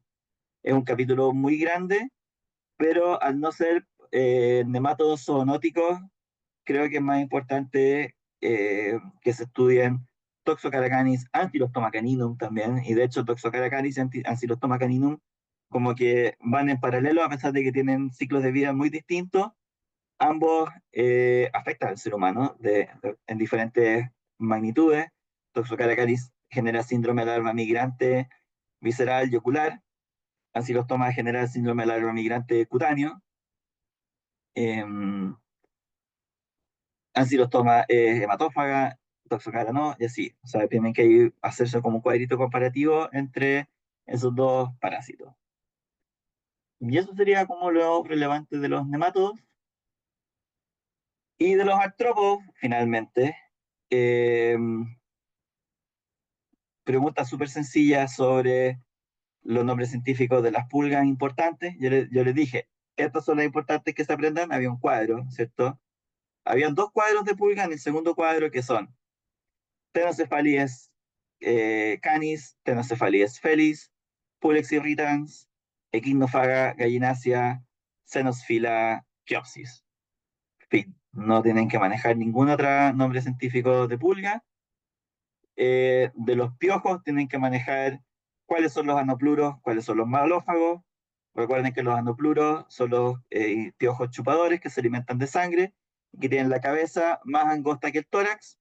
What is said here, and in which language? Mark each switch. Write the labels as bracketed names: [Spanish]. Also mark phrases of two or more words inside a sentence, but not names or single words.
[Spanish] Es un capítulo muy grande, pero al no ser nemátodos zoonóticos, creo que es más importante que se estudien Toxocaracanis, Ancylostoma caninum también, y de hecho Toxocaracanis y Ancylostoma caninum como que van en paralelo a pesar de que tienen ciclos de vida muy distintos, ambos afectan al ser humano en diferentes magnitudes. Toxocaracanis genera síndrome de larva migrante visceral y ocular, Ancylostoma genera síndrome de larva migrante cutáneo, ancilostoma hematófaga, toxocara no, y así. O sea, tienen que hacerse como un cuadrito comparativo entre esos dos parásitos. Y eso sería como lo relevante de los nematodos. Y de los artrópodos, finalmente, eh, preguntas súper sencillas sobre los nombres científicos de las pulgas importantes. Yo les dije, estas son las importantes que se aprendan. Había un cuadro, ¿cierto? Habían dos cuadros de pulga en el segundo cuadro que son Tenocefalies canis, Tenocefalies felis, Pulex irritans, Echinofaga gallinácea, Xenosfila Chiopsis. Fin, no tienen que manejar ningún otro nombre científico de pulga. De los piojos tienen que manejar cuáles son los anopluros, cuáles son los malófagos. Recuerden que los anopluros son los piojos chupadores que se alimentan de sangre y que tienen la cabeza más angosta que el tórax.